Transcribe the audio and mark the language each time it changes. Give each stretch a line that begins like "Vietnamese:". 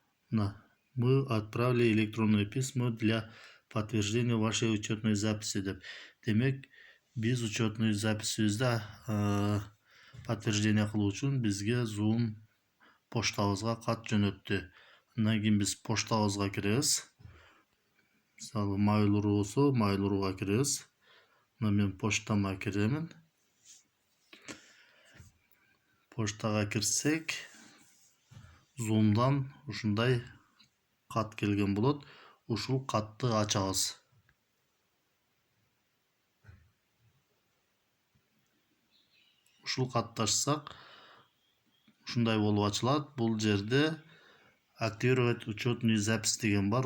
Russian: Мы отправили электронное письмо для подтверждения вашей учетной записи
Kyrgyz: деп. Демек, биз учетный записибизди подтверждение кылуу үчүн бизге Zoom поштабызга кат жөнөттү. Андан кийин биз поштабызга киребиз. Мисалы Mail.ru болсо, Mail.ruга киребиз. Мен поштама киремин. Поштага кирсек, Zoom'дан ушундай кат келген болот. Ушул катты ачабыз. Ушул катты ачсак, ушундай болуп ачылат. Бул жерде
Russian: активировать учетный запись
Kyrgyz: деген бар.